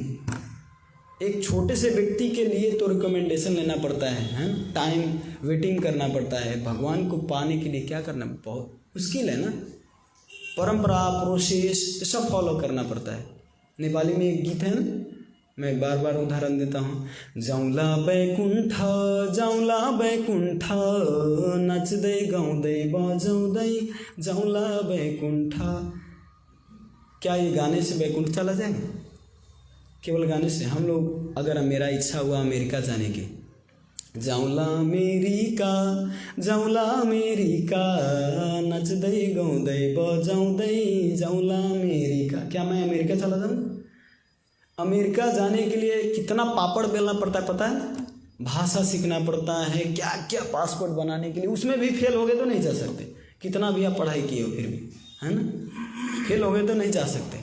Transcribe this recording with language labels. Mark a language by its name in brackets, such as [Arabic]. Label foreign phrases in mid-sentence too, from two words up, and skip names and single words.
[Hindi] एक छोटे से व्यक्ति के लिए तो रिकमेंडेशन लेना पड़ता है, [English] time waiting [Hindi] करना पड़ता है। भगवान को पाने के लिए क्या करना बहुत मुश्किल है ना, परंपरा प्रोसेस सब फॉलो करना पड़ता है। नेपाली में एक गीत है ना, मैं बार बार उदाहरण देता हूँ, [Nepali] जाउँला बैकुण्ठ नच्दै गाउँदै बजाउँदै जाउँला बैकुण्ठ। [Hindi] क्या ये गाने से बैकुंठ चला जाएगा? केवल गाने से? हम लोग अगर मेरा इच्छा हुआ अमेरिका जाने की, [Nepali] जाउँला अमेरिका नच्दै गाउँदै बजाउँदै जाउँला अमेरिका, [Hindi] क्या मैं अमेरिका चला जाऊँ? अमेरिका जाने के लिए कितना पापड़ बेलना पड़ता है पता है? भाषा सीखना पड़ता है, क्या क्या पासपोर्ट बनाने के लिए, उसमें भी फेल हो गए तो नहीं जा सकते। कितना भी आप पढ़ाई किए हो फिर भी, है ना, फेल हो गए तो नहीं जा सकते।